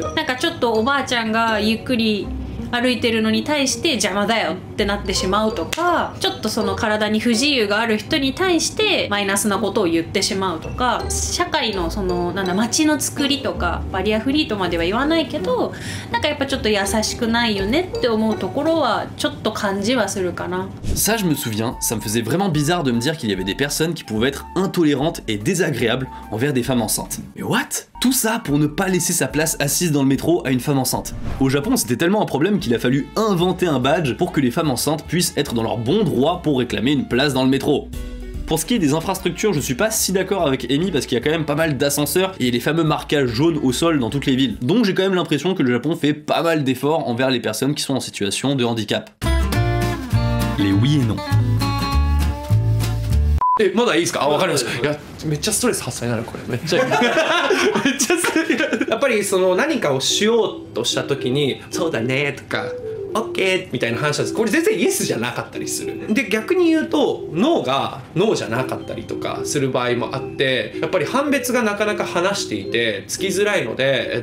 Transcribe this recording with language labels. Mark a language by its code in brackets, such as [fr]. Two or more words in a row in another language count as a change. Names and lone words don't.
[ja] なんかちょっとおばあちゃんがゆっくり歩いてるのに対して邪魔だよってなってしまうとか、ちょっとその体に不自由がある人に対してマイナスなことを言ってしまうとか、社会のそのなんだ街の作りとかバリアフリーとまでは言わないけど、なんかやっぱちょっと優しくないよねって思うところはちょっと感じはするかな。 [fr] Ça je me souviens, ça me faisait vraiment bizarre de me dire qu'il y avait des personnes qui pouvaient être intolérantes et désagréables envers des femmes enceintes. Mais what? Tout ça pour ne pas laisser sa place assise dans le métro à une femme enceinte. Au Japon, c'était tellement un problème qu'il a fallu inventer un badge pour que les femmes enceintes puissent être dans leur bon droit pour réclamer une place dans le métro. Pour ce qui est des infrastructures, je suis pas si d'accord avec Amy parce qu'il y a quand même pas mal d'ascenseurs et les fameux marquages jaunes au sol dans toutes les villes. Donc j'ai quand même l'impression que le Japon fait pas mal d'efforts envers les personnes qui sont en situation de handicap. Les oui et non. [ja] え、まだいいですか？あ、わかりました。いや、めっちゃストレス発散になるこれ。めっちゃめっちゃストレス。やっぱりその何かをしようとした時に、そうだねとか。オッケーみたいな話なんです。これ全然イエスじゃなかったりする。で逆に言うとノーがノーじゃなかったりとかする場合もあって、やっぱり判別がなかなか話していてつきづらいので、